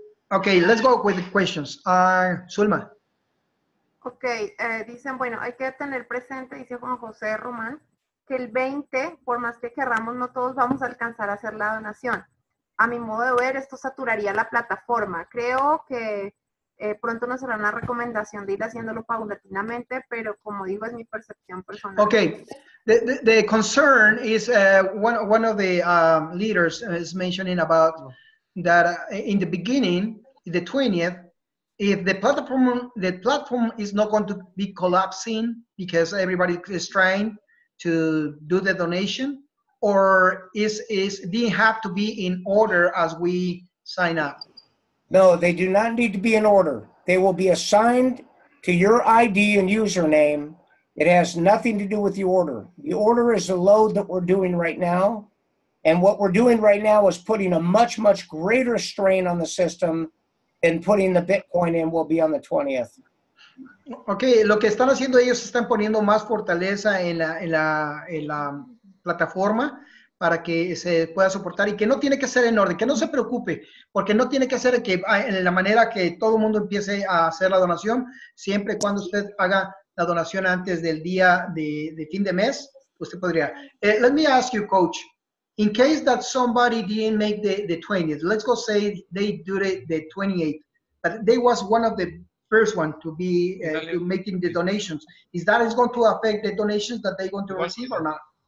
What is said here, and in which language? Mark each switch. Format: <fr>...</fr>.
<en>Okay, let's go with the questions. Zulma.</en> <es>Ok, dicen, bueno, hay que tener presente, dice Juan José Román, que el 20, por más que querramos, no todos vamos a alcanzar a hacer la donación. A mi modo de ver, esto saturaría la plataforma. Creo que Pronto nos hará una recomendación de ir haciéndolo paulatinamente, pero como digo, es mi percepción personal.</es> <en>Okay, the concern is one of the leaders is mentioning about that in the beginning, the 20th, if the platform is not going to be collapsing because everybody is trying to do the donation, or they have to be in order as we sign up? No, they do not need to be in order. They will be assigned to your ID and username. It has nothing to do with the order. The order is the load that we're doing right now. And what we're doing right now is putting a much, much greater strain on the system than putting the Bitcoin in will be on the 20th.</en> <es>Okay, lo que están haciendo ellos, están poniendo más fortaleza en la plataforma para que se pueda soportar y que no tiene que ser en orden, que no se preocupe, porque no tiene que ser que en la manera que todo el mundo empiece a hacer la donación, siempre y cuando usted haga la donación antes del día de fin de mes, usted podría.</es> <en>Let me ask you, Coach, in case that somebody didn't make the 20th, let's go say they do the 28th, but they was one of the first one to be making the donations. Is that going to affect the donations that they're going to receive or not?</en>